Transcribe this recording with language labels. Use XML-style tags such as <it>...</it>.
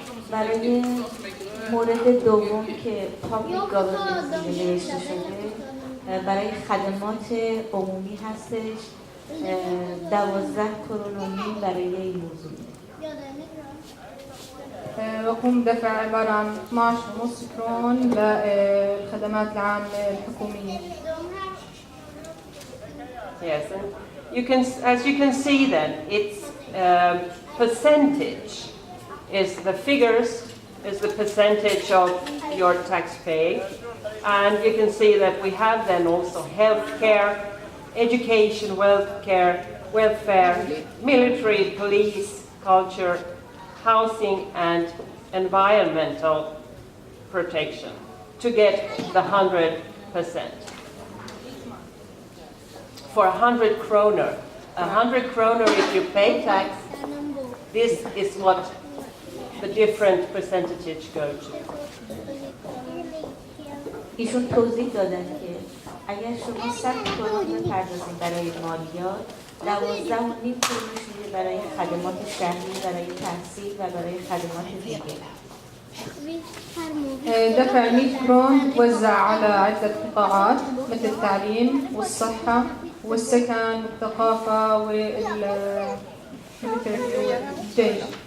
<fa>برای مورد دوم که پابلیک گاورننس نوشته شده، برای خدمات عمومی هستش 12 کرون و نیم برای این موضوع.</fa> <ar>وقوم دفع عبارة عن 12.5 كرون للخدمات العامة الحكومية.</ar> <en>Yes, and you can, as you can see, then it's percentage is the figures is the percentage of your tax pay, and you can see that we have then also healthcare, education, welfare, military, police, culture, housing, and environmental protection to get the 100%. For 100 kroner, 100 kroner if you pay tax, this is what the different percentages go to.</en> <fa>ایشون توضیح دادن که اگر شما 100 کرون بپردازید برای مالیات، 12.5 کرونش میره برای خدمات شهری، برای تحصیل و برای خدمات دیگه.</fa> <ar>دفع 100 كرون توزع على عدة قطاعات مثل التعليم والصحة والسكن والثقافة والجيش.</ar>